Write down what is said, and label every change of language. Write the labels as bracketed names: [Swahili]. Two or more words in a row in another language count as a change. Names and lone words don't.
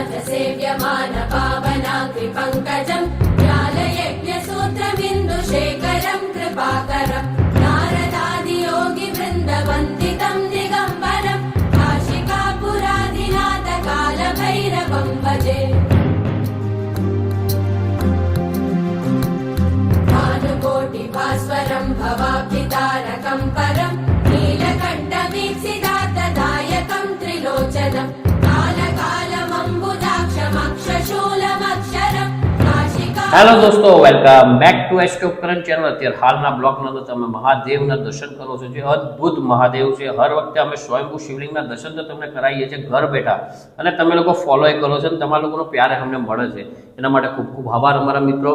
[Sanskrit] सेव्यमान पावनाग्रिपङ्कजं ज्ञानयज्ञसूत्रबिन्दुशेखरं कृपाकरं नारदादियोगिवृन्दवन्दितं दिगम्बरं काशिकापुरादिनाथकालभैरवं भजे भानुकोटिभास्वरं भवाब्धितारकं परं नीलकण्ठवीक्षितार्थदायकं त्रिलोचनं [Gujarati] હેલો દોસ્તો, [English] welcome back to Astro Current channel. [Gujarati] અત્યારે હાલના બ્લોગમાં તો તમે મહાદેવના દર્શન કરો છો, જે અદ્ભુત મહાદેવ છે। હર વખતે અમે સ્વયંભૂ શિવલિંગના દર્શન તો તમને કરાવીએ છીએ ઘર બેઠા, અને તમે લોકો ફોલો કરો છો, અને તમારા લોકોનો પ્યાર અમને મળે છે, એના માટે ખૂબ ખૂબ આભાર અમારા મિત્રો।